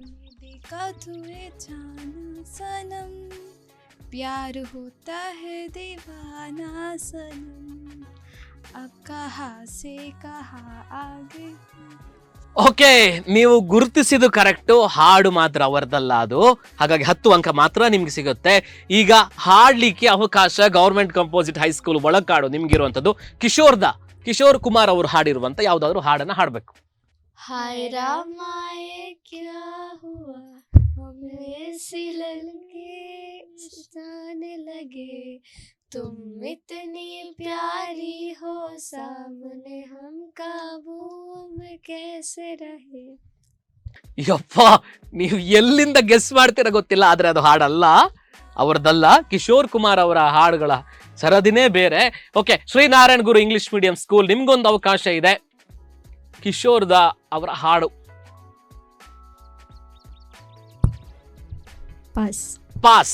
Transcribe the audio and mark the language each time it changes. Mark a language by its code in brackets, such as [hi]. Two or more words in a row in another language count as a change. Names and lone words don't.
[kn] ಓಕೆ, ನೀವು ಗುರುತಿಸಿದ್ದು ಕರೆಕ್ಟು. ಹಾಡು ಮಾತ್ರ ಅವರದಲ್ಲ ಅದು. ಹಾಗಾಗಿ 10 ಅಂಕ ಮಾತ್ರ ನಿಮ್ಗೆ ಸಿಗುತ್ತೆ. ಈಗ ಹಾಡ್ಲಿಕ್ಕೆ ಅವಕಾಶ ಗವರ್ಮೆಂಟ್ ಕಂಪೋಸಿಟ್ ಹೈಸ್ಕೂಲ್ ಒಳಕಾಡು ನಿಮ್ಗಿರುವಂತದ್ದು. ಕಿಶೋರ್ ಕುಮಾರ್ ಅವರು ಹಾಡಿರುವಂತ ಯಾವ್ದಾದ್ರು ಹಾಡನ್ನ ಹಾಡ್ಬೇಕು. [hi] हाय रामाए क्या हुआ हमें ऐसी लगे जाने लगे तुम इतनी प्यारी हो सामने हम काबू में कैसे रहे. [kn] ಯಪ್ಪ, ನೀವು ಎಲ್ಲಿಂದ ಗೆಸ್ ಮಾಡ್ತೀರಾ ಗೊತ್ತಿಲ್ಲ, ಆದ್ರೆ ಅದು ಹಾಡಲ್ಲ, ಅವರದಲ್ಲ. ಕಿಶೋರ್ ಕುಮಾರ್ ಅವರ ಹಾಡುಗಳ ಸರದಿನೇ ಬೇರೆ. ಓಕೆ, ಶ್ರೀನಾರಾಯಣ ಗುರು ಇಂಗ್ಲಿಷ್ ಮೀಡಿಯಂ ಸ್ಕೂಲ್, ನಿಮ್ಗೊಂದು ಅವಕಾಶ ಇದೆ. ಕಿಶೋರ್ ದಾ ಅವರ ಹಾಡು ಪಾಸ್.